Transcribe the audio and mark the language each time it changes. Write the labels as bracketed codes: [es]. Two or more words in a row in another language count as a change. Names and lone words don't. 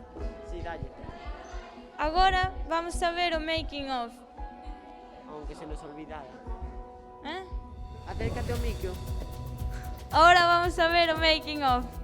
[gl] Sí, dalle. Agora vamos a ver o [en] making of. [es] Aunque se nos olvidara. [gl] Acércate ao micro. Agora vamos a ver o [en] making of.